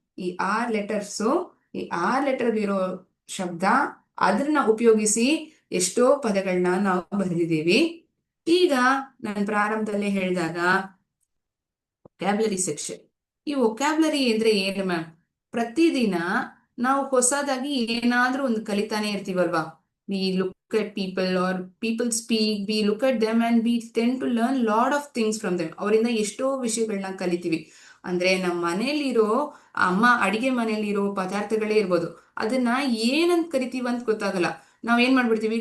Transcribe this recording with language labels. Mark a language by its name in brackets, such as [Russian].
[Kannada] ಈ 6 ಲೆಟರ್ಸು, ಈ 6 ಲೆಟರ್ ಇರೋ ಶಬ್ದ, ಅದನ್ನ ಉಪಯೋಗಿಸಿ ಎಷ್ಟೋ ಪದಗಳನ್ನ ನಾವು ಬರೆದಿದ್ದೀವಿ. ಈಗ ನಾನು ಪ್ರಾರಂಭದಲ್ಲೇ ಹೇಳಿದಾಗ ವೊಕ್ಯಾಬ್ಲರಿ ಸೆಕ್ಷನ್. ಈ ವೊಕ್ಯಾಬ್ಲರಿ ಅಂದ್ರೆ ಏನು ಮ್ಯಾಮ್? ಪ್ರತಿದಿನ ನಾವು ಹೊಸದಾಗಿ ಏನಾದ್ರೂ ಒಂದು ಕಲಿತಾನೆ ಇರ್ತೀವಲ್ವಾ? [English] We look at people or people speak, we look at them and we tend to learn lot of things from them. [Kannada] ಅವರಿಂದ ಎಷ್ಟೋ ವಿಷಯಗಳನ್ನ ಕಲಿತೀವಿ. ಅಂದ್ರೆ ನಮ್ಮ ಮನೆಯಲ್ಲಿರೋ ಅಮ್ಮ ಅಡಿಗೆ ಮನೆಯಲ್ಲಿರೋ ಪದಾರ್ಥಗಳೇ ಇರ್ಬೋದು, ಅದನ್ನ ಏನಂತ ಕರಿತೀವಿ ಅಂತ ಗೊತ್ತಾಗಲ್ಲ. ನಾವ್ ಏನ್ ಮಾಡ್ಬಿಡ್ತೀವಿ?